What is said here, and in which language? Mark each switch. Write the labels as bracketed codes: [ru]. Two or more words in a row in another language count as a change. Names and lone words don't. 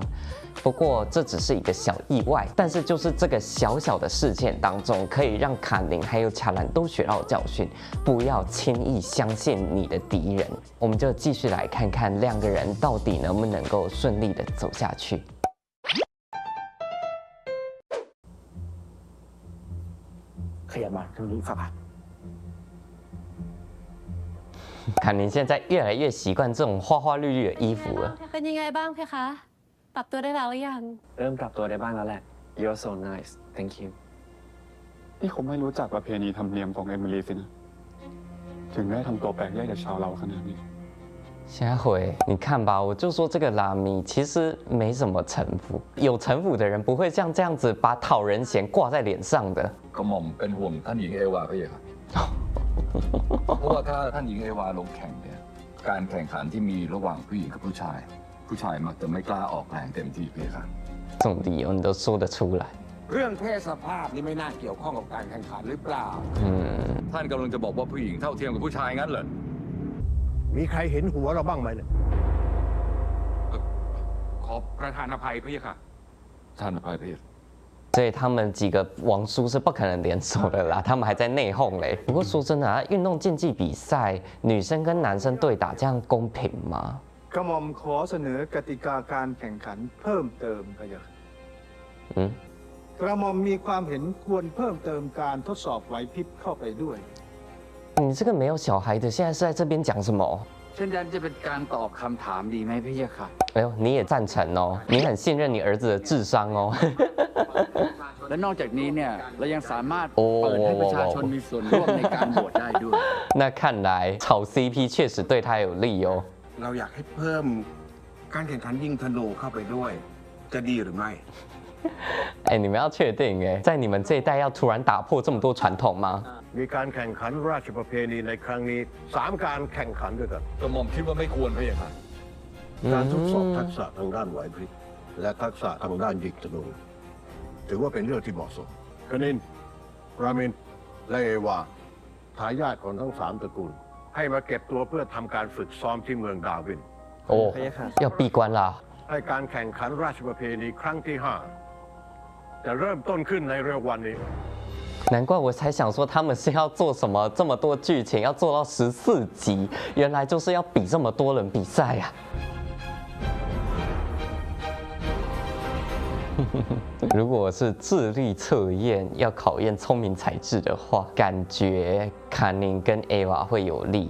[zh] 不过这只是一个小意外，但是就是这个小小的事件当中，可以让卡宁还有卡兰都学到教訓，不要轻易相信你的敌人。我們就繼續來看看兩個人到底能不能夠順利的走下去。 [th] ขยับมาทางนี้ครับ [zh] 卡宁现在越来越习惯这种花花绿绿的衣服了。 [th] เป็นยังไงบ้างเพคะปรับตัวได้แล้วหรือยัง เริ่มปรับตัวได้บ้างแล้วแหละ [en] You're so nice Thank you [th] นี่คงไม่รู้จักประเพณีธรรมเนียมของเอมิลีสินะถึงได้ทำตัวแปลกแยกจากชาวเราขนาดนี้ [zh] 下回你看吧，我就说这个拉米其实没什么城府，有城府的人不会像这样子把讨人嫌挂在脸上的。 [th] กระหม่อมเป็นห่วงท่านหญิงเอวาพี่ครับ เพราะว่าถ้าท่านหญิงเอวาลงแข่งเนี่ยการแข่งขันที่มีระหว่างผู้หญิงกับผู้ชายมักจะไม่กล้าออกแรงเต็มที่พี่ครับ [zh] 这种理由你都说得出来。 [th] เรื่องเพศสภาพนี่ไม่น่าเกี่ยวข้องกับการแข่งขันหรือเปล่า ท่านกำลังจะบอกว่าผู้หญิงเท่าเทียมกับผู้ชายงั้นเหรอ มีใครเห็นหัวเราบ้างไหมเนี่ย ขอประธานอภัยพี่ค่ะ ท่านอภัยพี่ [zh] 所以他们几个王叔是不可能联手的啦，他们还在内讧嘞。不过说真的啊，运动竞技比赛，女生跟男生对打，这样公平吗？ [th] กระหม่อมขอเสนอกติกาการแข่งขันเพิ่มเติมพะยะค่ะ กระหม่อมมีความเห็นควรเพิ่มเติมการทดสอบไหวพริบเข้าไปด้วย [zh] 你这个没有小孩的，现在是在这边讲什么？ [th] เช่นนั้นจะเป็นการตอบคำถามดีไหมพี่ค่ะ [zh] 哎呦，你也赞成哦，你很信任你儿子的智商哦。 [th] และนอกจากนี้เนี่ยเรายังสามารถเปิดให้ประชาชนมีส่วนร่วมในการโหวตได้ด้วย [zh] 那看来炒 CP 确实对他有利哦。 [th] เราอยากให้เพิ่มการแข่งขันยิงธนูเข้าไปด้วย จะดีหรือไม่ [zh] 哎，你们要确定哎，在你们这一代要突然打破这么多传统吗？ [th] มีการแข่งขันราชประเพณีในครั้งนี้3การแข่งขันด้วยกัน กระหม่อมคิดว่าไม่ควรพี่ครับ การทดสอบทักษะทางด้านไหวพริบและทักษะทางด้านยิงธนูถือว่าเป็นเรื่องที่เหมาะสมคณินรามินและเอวาทายาทของทั้ง3ตระกูล ให้มาเก็บตัวเพื่อทำการฝึกซ้อมที่เมืองดาวิน [zh] 哦，要闭关啦。 [th] ให้การแข่งขันราชประเพณีครั้งที่5จะเริ่มต้นขึ้นในเร็ววันนี้ [zh] 难怪我才想说他们是要做什么这么多剧情，要做到14集，原来就是要比这么多人比赛呀、如果是智力测验要考验聪明才智的话，感觉卡宁跟 Ava 会有利。